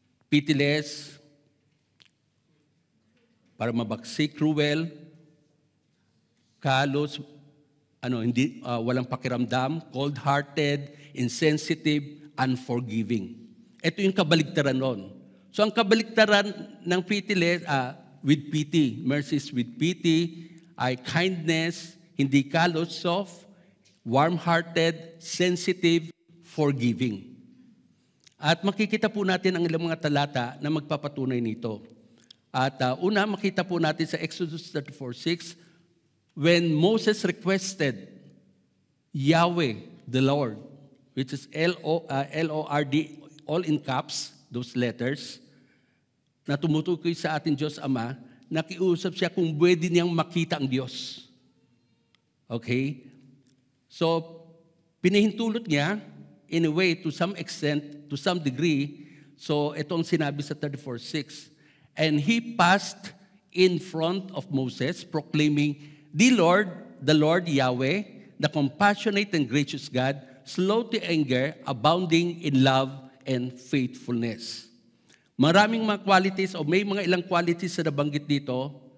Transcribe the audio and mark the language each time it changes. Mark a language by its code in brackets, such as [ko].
[en] Pitiless, para mabagsik, cruel, kalos, walang pakiramdam, cold-hearted, insensitive, unforgiving. [tl] Ito yung kabaligtaran ron. [en] So ang kabaligtaran ng pitiless, with pity, mercy is with pity, ay kindness, hindi kalos, soft, warm-hearted, sensitive, forgiving. [tl] At makikita po natin ang ilang mga talata na magpapatunay nito. At una, makita po natin sa Exodus 34:6, [en] when Moses requested Yahweh, the Lord, which is L-O-R-D, all in caps, those letters, [tl] na tumutukoy sa ating Diyos Ama, nakiusap siya kung pwede niyang makita ang Diyos. Okay? So, pinahintulot niya, [en] in a way, to some extent, to some degree, so ito ang sinabi sa 34:6, and he passed in front of Moses, proclaiming, the Lord Yahweh, the compassionate and gracious God, slow to anger, abounding in love and faithfulness. [tl] Maraming mga qualities o may mga ilang qualities na nabanggit dito.